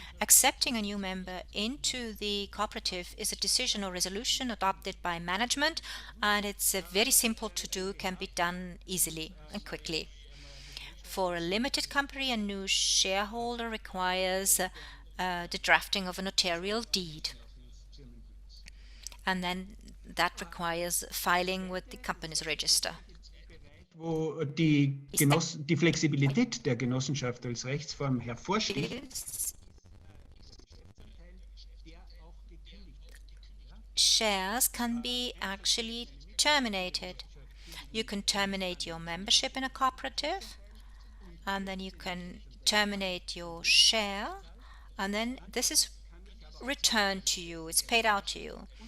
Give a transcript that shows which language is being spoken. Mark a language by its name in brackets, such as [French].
[English] Accepting a new member into the cooperative is a decision or resolution adopted by management, and it's very simple to do, can be done easily and quickly. For a limited company, a new shareholder requires the drafting of a notarial deed, and then that requires filing with the company's register. [German] Wo die Flexibilität der Genossenschaft als Rechtsform hervorsticht, [English] shares can be actually terminated. You can terminate your membership in a cooperative, and then you can terminate your share, and then this is returned to you, it's paid out to you.